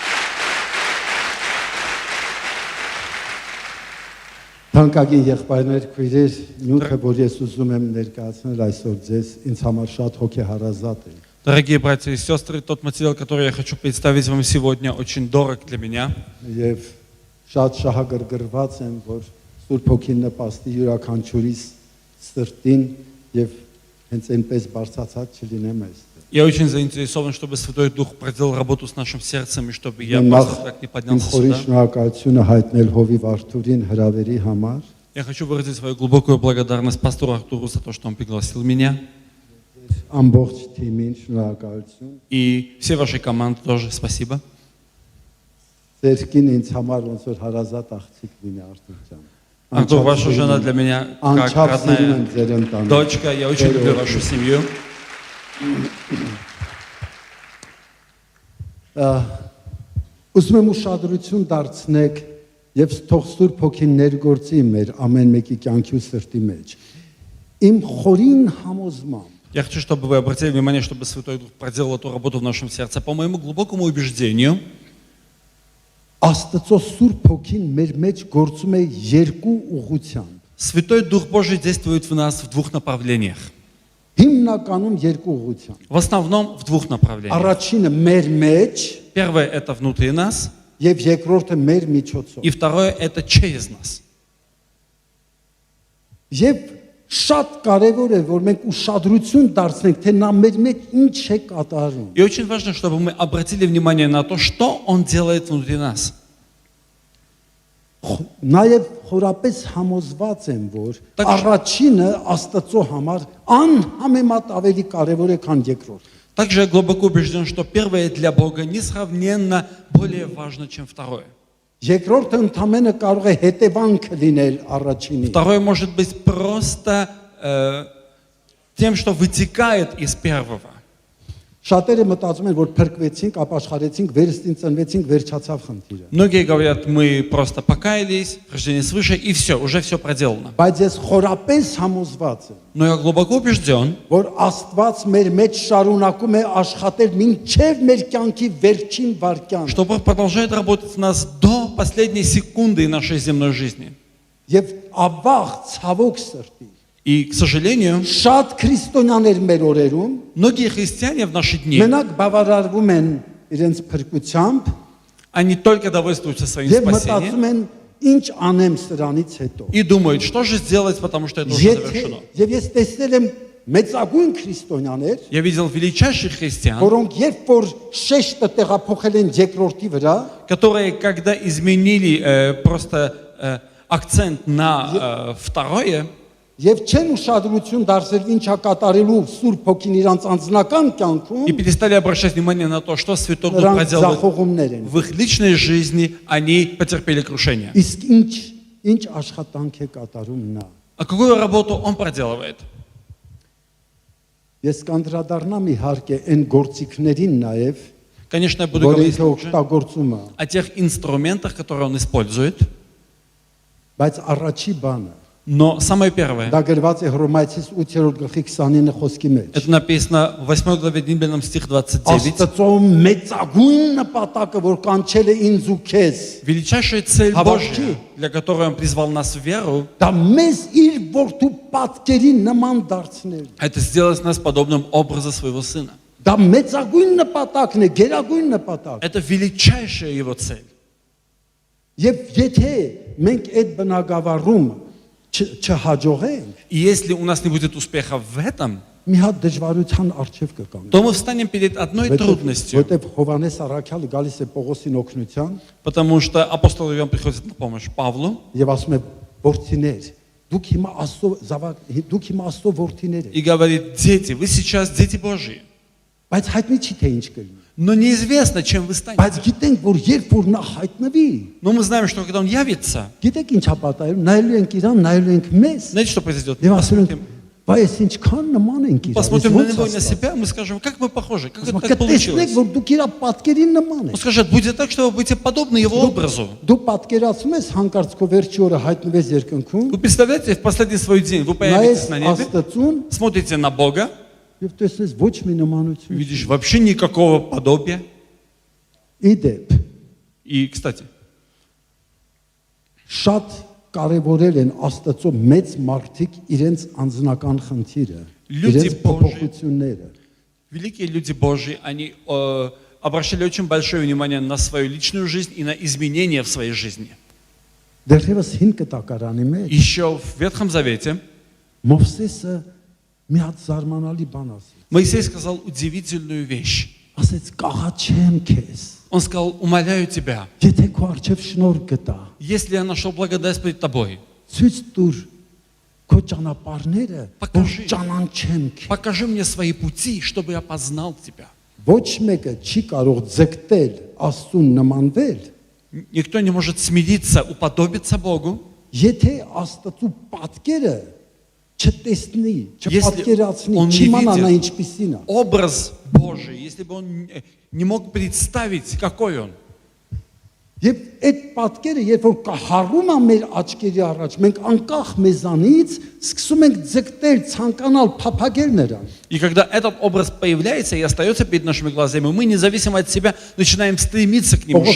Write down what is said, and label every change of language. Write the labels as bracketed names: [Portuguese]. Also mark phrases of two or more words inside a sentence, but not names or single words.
[Armenian] Թանկագին եղբայրներ, քույրեր, նյութը, որ ես ուզում եմ ներկայացնել այսօր ձեզ, ինձ համար շատ հոգեհարազատ է։ [Russian] Дорогие братья и сестры, тот материал, который я хочу представить вам сегодня, очень дорог для меня. [Armenian] Եվ շատ շահագրգռված եմ, որ Սուրբ Հոգին նպաստի յուրաքանչյուրիս սրտին եւ հենց այնպես բարձրացած չլինեմ այստեղ։ [Russian] Я очень заинтересован, чтобы Святой Дух проделал работу с нашим сердцем, и чтобы я просто так не поднялся [Armenian] Խորին [Russian] сюда. [Armenian] շնորհակալությունը հայտնել Հովիվ Արթուրին հրավերի համար։ [Russian] Я хочу выразить свою глубокую благодарность пастору Артуру за то, что он пригласил меня. [Armenian] Ամբողջ թիմին շնորհակալություն։ [Russian] И всей вашей команде тоже спасибо. [Armenian] Ձեր կին ինձ համար ոնց որ հարազատ աղջիկ լինի Արթուր ջան։ [Russian] Артур, ваша жена для меня как родная дочка. Я очень люблю вашу семью. [Armenian] Ուզում եմ ուշադրություն դարձնեք եւ թող Սուրբ Հոգին ներգործի մեր ամեն մեկի կյանքի ու սրտի մեջ։ Իմ խորին համոզմամբ [Russian] Я хочу, чтобы вы обратили внимание, чтобы Святой Дух проделал эту работу в нашем сердце. По моему глубокому убеждению, [Armenian] Աստծո Սուրբ Հոգին մեր մեջ գործում է երկու ուղղությամբ։ [Russian] Святой Дух Божий действует в нас в двух направлениях. [Armenian] Հիմնականում երկու ուղղությամբ։ [Russian] В основном в двух направлениях. [Armenian] Առաջինը մեր մեջ [Russian] Первое – это внутри нас, [Armenian] եւ երկրորդը մեր միջոցով։ [Russian] и второе – это через нас. [Armenian] Եվ շատ կարևոր է, որ մենք ուշադրություն դարձնենք, թե նա մեր մեջ ինչ է կատարում։ [Russian] И очень важно, чтобы мы обратили внимание на то, что Он делает внутри нас. [Armenian] Նաև խորապես համոզված եմ, որ [Russian] Так- [Armenian] առաջինը Աստծո համար անհամեմատ ավելի կարևոր է, քան երկրորդը։ [Russian] Также я глубоко убежден, что первое для Бога несравненно более важно, чем второе. [Armenian] Երկրորդը ընդամենը կարող է հետևանք լինել առաջինի։ [Russian] Второе может быть просто тем, что вытекает из первого. [Armenian] Շատերը մտածում են, որ փրկվեցինք, ապաշխարեցինք, վերստին ծնվեցինք, վերջացավ խնդիրը։ [Russian] Многие говорят, мы просто покаялись, рождение свыше, и все, уже все проделано. [Armenian] Բայց ես խորապես համոզված եմ, [Russian] Но я глубоко убежден, [Armenian] որ Աստված մեր մեջ շարունակում է աշխատել մինչև մեր կյանքի վերջին վայրկյանը։ [Russian] что Бог продолжает работать в нас до последней секунды нашей земной жизни. [Armenian] Եվ ավաղ ցավոք սրտի [Russian] И, к сожалению, [Armenian] շատ քրիստոնյաներ մեր օրերում [Russian] многие христиане в наши дни, [Armenian] մենակ բավարարվում են իրենց փրկությամբ [Russian] они только довольствуются своим [Armenian] եւ [Russian] спасением [Armenian] մտածում են ինչ անեմ սրանից հետո։ [Russian] и думают, что же сделать, потому что это уже завершено. [Armenian] Եվ ես տեսել եմ մեծագույն քրիստոնյաներ, [Russian] Я видел величайших христиан, [Armenian] որոնք երբ որ շեշտը տեղափոխել են երկրորդի վրա, [Russian] которые, когда изменили просто акцент на второе, [Armenian] եւ չեն ուշադրություն դարձրել ինչա կատարելու Սուրբ Հոգին իրանց անձնական կյանքում, [Russian] и перестали обращать внимание на то, что Святой Дух [Armenian] նրանք [Russian] проделывает [Armenian] ձախողումներ են։ [Russian] в их личной жизни, они потерпели крушение. [Armenian] Իսկ ինչ աշխատանք է կատարում նա։ [Russian] А какую работу он проделывает? [Armenian] Ես կանդրադառնամ իհարկե այն գործիքներին նաև, [Russian] Конечно, я буду [Armenian] որոնք [Russian] говорить [Armenian] օգտագործումը, [Russian] о тех инструментах, которые он использует. [Armenian] բայց առաջի բանը [Russian] Но самое первое, [Armenian] Դա գրված է Հռոմայացիս 8-րդ գլխի 29 խոսքի մեջ։ [Russian] это написано в 8 главе Римлянам стих 29. [Armenian] Աստծո մեծագույն նպատակը, որ կանչել է ինձ ու քեզ, [Russian] Величайшая цель [Armenian] Հավատքի։ [Russian] Божья, для которой Он призвал нас в веру, [Armenian] դա մեզ իր որդու պատկերի նման դարձնել։ [Russian] это сделать нас подобным образу своего Сына. [Armenian] Դա մեծագույն նպատակն է, գերագույն նպատակ։ [Russian] Это величайшая Его цель. [Armenian] Եվ եթե մենք այդ բնագավառում չհաջողենք, [Russian] И если у нас не будет успеха в этом, [Armenian] մի հատ դժվարության առջև կգանք։ [Russian] то мы встанем перед одной трудностью, [Armenian] Որտեվ Հովանես Առաքյալը գալիս է Պողոսին օգնության [Russian] потому что апостол Иоанн приходит на помощь Павлу [Armenian] եւ ասում է որդիներ, դուք հիմա Աստծո զավակ, դուք հիմա Աստծո որդիներ եք, [Russian] и говорит: дети, вы сейчас дети Божьи, [Armenian] բայց հայտնի չի թե ինչ կլինի։ [Russian] но неизвестно, чем вы [Armenian] Բայց [Russian] станете. [Armenian] գիտենք, որ երբ որ նա հայտնվի, [Russian] Но мы знаем, что когда Он явится, [Armenian] գիտեք ինչա պատահել, նայելու ենք իրան, нայելու ենք մեզ, [Russian] знаете, что произойдет? [Armenian] եւ ասում ենք, [Russian] Посмотрим, [Armenian] բայց ինչքան нման ենք իրան։ [Russian] посмотрим на него и на себя, мы скажем: как мы похожи, как это так [Armenian] Տեսնեք, [Russian] получилось? [Armenian] որ дուք իր պատկերին нման [Russian] Он [Armenian] եք։ [Russian] скажет: будет так, что вы будете подобны Его образу. [Armenian] Դու պատկերացնում ես հանկարծ քո վերջի օրը հայտնվես երկնքում, [Russian] Вы представляете, в последний свой день вы появитесь [Armenian] նայես [Russian] на небе, [Armenian] Աստծուն [Russian] смотрите на Бога, [Armenian] եւ տեսնես ոչ մի նմանություն։ [Russian] видишь вообще никакого подобия. [Armenian] Իդեպ [Russian] И, кстати, [Armenian] շատ կարևորել են Աստծո մեծ մարդիկ իրենց անձնական խնդիրը, [Russian] Люди [Armenian] իրենց [Russian] Божьи. [Armenian] փոփոխությունները։ [Russian] великие люди Божьи, они обращали очень большое внимание на свою личную жизнь и на изменения в своей жизни. [Armenian] Դեռևս հին կտակարանի մեջ [Russian] Еще в Ветхом Завете [Armenian] Մովսեսը մի հատ զարմանալի բան ասեց։ [Russian] Моисей сказал удивительную вещь. [Armenian] Ասեց կաղաչեմ քեզ, [Russian] Он сказал: умоляю тебя, [Armenian] եթե քո արչև շնորհ գտա, [Russian] если я нашел благодать перед тобой, [Armenian] ցույց տուր քո ճանապարհները, որ [Russian] Покажи. [Armenian] ճանաչեմ քեզ։ [Russian] покажи мне свои пути, чтобы я познал тебя. [Armenian] Ոչ մեկը չի կարող ձգտել Աստծուն նմանվել, [Russian] Никто не может смириться, уподобиться Богу, [Armenian] եթե Աստծո պատկերը չտեսնի, չպատկերացնի, [Russian] он не [Armenian] չիմանա նա [Russian] видит [Armenian] ինչպիսին է։ [Russian] образ Божий, если бы он не мог представить, какой он. [Armenian] Եվ այդ պատկերը, երբ որ կհառում է մեր աչքերի առաջ, մենք անկախ մեզանից սկսում ենք ձգտել, ցանկանալ, փափագել նրան։ [Russian] И когда этот образ появляется и остается перед нашими глазами, мы, независимо от себя, начинаем стремиться к нему,